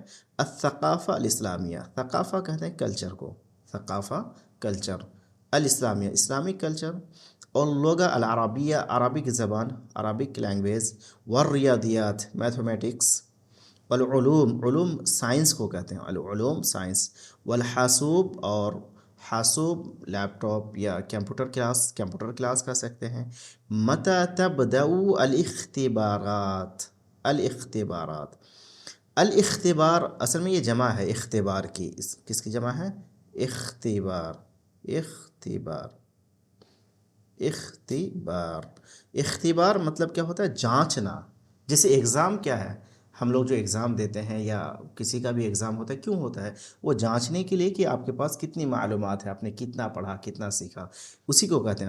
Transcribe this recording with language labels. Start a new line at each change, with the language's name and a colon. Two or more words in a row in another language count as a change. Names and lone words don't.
Arabic: الثقافة الإسلامية,
Hindi: थक़ाफ़ा कहते हैं कल्चर को, थक़ाफ़ा कल्चर, अल-इस्लामिया
English: Islamic culture,
Hindi: और
Arabic: اللغة العربية
Hindi: अरबिक ज़बान,
English: Arabic language,
Hindi: वर्रियादियात मैथमेटिक्स, वल-उलूम उलूम साइंस को कहते हैं, अल-उलूम साइंस, वल-हासूब और हासूब लैपटॉप या
English: computer class
Hindi: कह सकते हैं।
Arabic: متى تبدأ الاختبارات,
Hindi: अल-इख्तिबारात, अल-इख्तिबार असल में ये जमा है इख्तिबार की, किसकी जमा है, इख्तिबार, इख्तिबार, इख्तिबार, इख्तिबार मतलब क्या होता है, जांचना। जैसे एग्ज़ाम क्या है, हम लोग जो एग्ज़ाम देते हैं या किसी का भी एग्ज़ाम होता है, क्यों होता है, वो जांचने के लिए कि आपके पास कितनी मालूमात है, आपने कितना पढ़ा, कितना सीखा, उसी को कहते हैं।